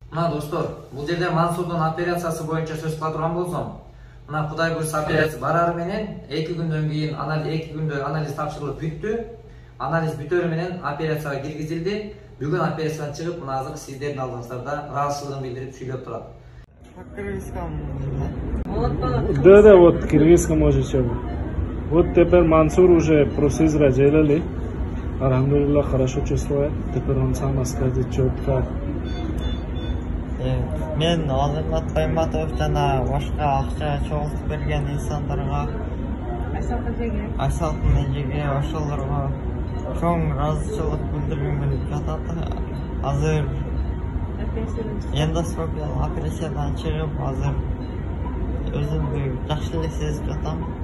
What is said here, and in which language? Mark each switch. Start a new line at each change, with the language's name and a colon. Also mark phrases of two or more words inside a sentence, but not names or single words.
Kyrgyz: Мына достор, бул жерде Мансурдун операциясы боюнча сөз кыла турган болсом, мына Кудай буйрса операция барары менен 2 күндөн кийин 2 күндө анализ тапшырылып бүттү. Анализ бүтөрү менен операцияга киргизилди. Бүгүн операциядан чыгып, мына азыр сиздердин алдыңыздарда ыраазычылыгын билдирип сүйлөп турат.
Russian: Да, вот киргизска можете. Вот теперь Мансур уже процедуру сделали. Алхамдулилlah, хорошо чувствует. Теперь он сам скажет четко.
Kyrgyz: Мен Алимат Кайматов жана башка акча чогултуп берген инсандарга, Айсалтын эжеге, ошолорго чоң ыраазычылык билдиргим келип жатат. Азыр эндоскопиялык операциядан чыгып, азыр өзүмдү жакшы эле сезип жатам.